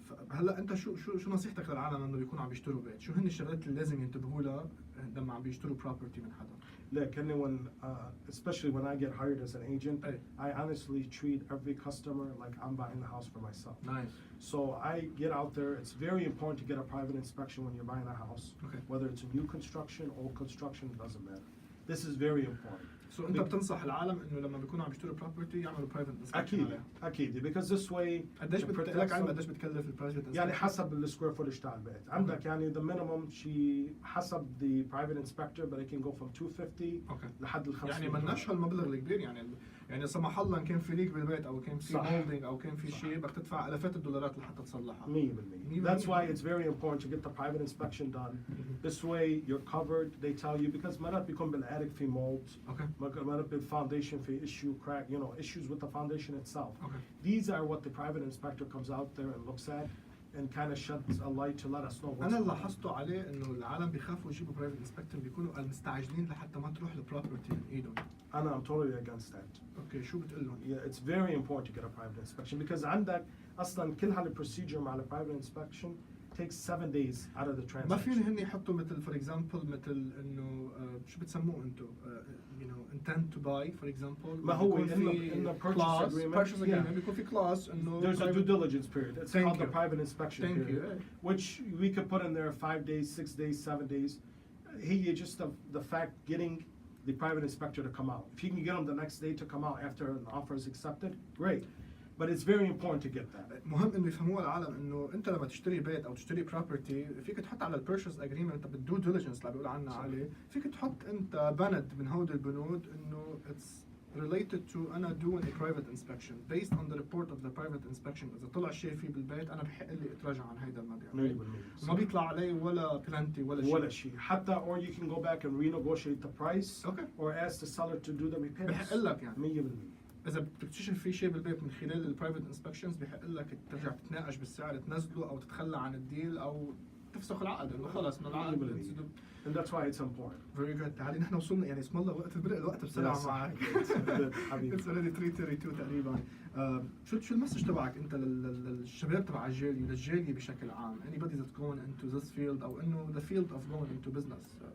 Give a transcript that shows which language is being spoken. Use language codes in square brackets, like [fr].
[ar] هلا انت شو نصيحتك للعالم انه بيكونوا عم يشتروا بيت؟ شو هن الشغلات اللي لازم ينتبهوا لها لما عم بيشتروا بروبرتي من حدا؟ [en] Look, anyone, especially when I get hired as an agent, I honestly treat every customer like I'm buying the house for myself. Nice. So I get out there. It's very important to get a private inspection when you're buying a house. Okay. Whether it's a new construction, old construction, it doesn't matter. This is very important. [ar] So انت بتنصح العالم انه لما بيكونوا عم يشتروا بروبرتي يعملوا برايفت انسبكشن عليها؟ اكيد [en] because this way [ar] قديش لك علم قديش بتكلف البرايفت انسبكشن؟ يعني حسب السكوير فوتج تاع البيت. عندك يعني [en] the minimum [ar] شيء حسب [en] the private inspector but it can go from 250 [ar] لحد ال [en] 500. [ar] يعني مناش هالمبلغ الكبير، يعني سمح الله ان كان في ليك بالبيت او كان في مولدنج او كان في شيء بدك تدفع الافات الدولارات لحتى تصلحها. [en] 100%. That's why it's very important to get the private inspection done. This way you're covered. They tell you because [ar] مرات بيكون بالattic في [en] molds. [ar] مرات بالfoundation في [en] issue crack, issues with the foundation itself. These are what the private inspector comes out there and looks at and kind of sheds a light to let us know what's [ar] أنا اللي لاحظته عليه إنه العالم بيخافوا يجيبوا برايفت انسبكتور، بيكونوا مستعجلين لحتى ما تروح البروبرتي من إيدهم. [en] I'm totally against that. [ar] Okay, شو بتقول لهم؟ [en] Yeah, it's very important to get a private inspection because [ar] عندك أصلاً كل هالprocedure مع ال [en] private inspection takes 7 days out of the transaction. [ar] ما فيهم هن يحطوا مثل [en] for example [ar] مثل إنه شو بتسموه أنتو [en] intent to buy for example. [ar] ما هو [en] in the purchase agreement [ar] بيكون في clause إنه [en] there's a due diligence period. It's called the private inspection period, which we could put in there 5 days, 6 days, 7 days. He just the fact getting the private inspector to come out. If you can get them the next day to come out after an offer is accepted, great. But it's very important to get that. [ar] مهم انه يفهموها العالم انه انت لما تشتري بيت او تشتري بروبرتي فيك تحط على البيرشيز اجريمنت انت بالدو ديليجنس اللي بيقول عنها عليه، فيك تحط انت بند من هودي البنود انه [en] it's related to [ar] انا [en] doing a private inspection based on the report of the private inspection. [ar] اذا طلع شيء فيه بالبيت انا بحق لي اتراجع عن هيدا المبيع. ما بيطلع علي ولا بلانتي ولا شيء. [en] حتى or you can go back and renegotiate the price or ask the seller to do the repairs. [ar] بحق لك يعني [en] 100%. [ar] إذا بتكتشف في شيء بالبيت من خلال البرايفت انسبكشنز بحق لك ترجع تتناقش بالسعر، تنزله أو تتخلى عن الديل أو تفسخ العقد إنه خلص من العقد. [en] And that's why it's important. Very good. [ar] تعالي نحن وصلنا يعني اسم الله وقت برق الوقت بسرعة معك. [en] It's already 3:32 [ar] تقريبا. شو المسج تبعك أنت للشباب تبع الجالية للجالية بشكل عام؟ [en] Anybody that's going into this field [ar] أو إنه [en] the field of going into business.